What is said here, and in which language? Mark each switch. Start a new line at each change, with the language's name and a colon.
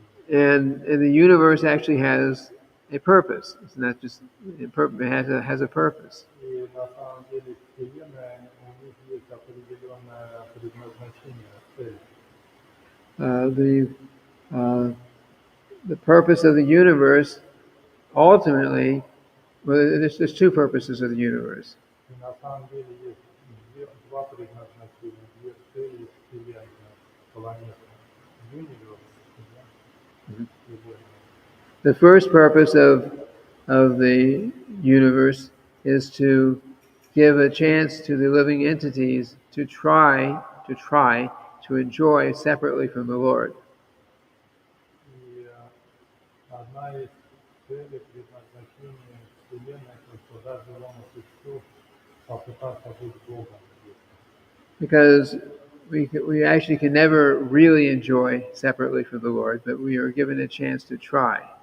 English: And the universe actually has a purpose. It's not just it has a purpose.
Russian: И на самом деле Вселенная, у них есть определенное предназначение, цель.
English: Uh, the uh, the purpose of the universe ultimately, well, there's two purposes of the universe.
Russian: И на самом деле есть два предназначения, две цели Вселенной, планеты.
English: Universe, Вселенная. The first purpose of the universe is to give a chance to the living entities to try to enjoy separately from the Lord.
Russian: И одна из целей предназначения Вселенной, что дать живому существу попытаться быть Богом.
English: Because we actually can never really enjoy separately from the Lord, but we are given a chance to try.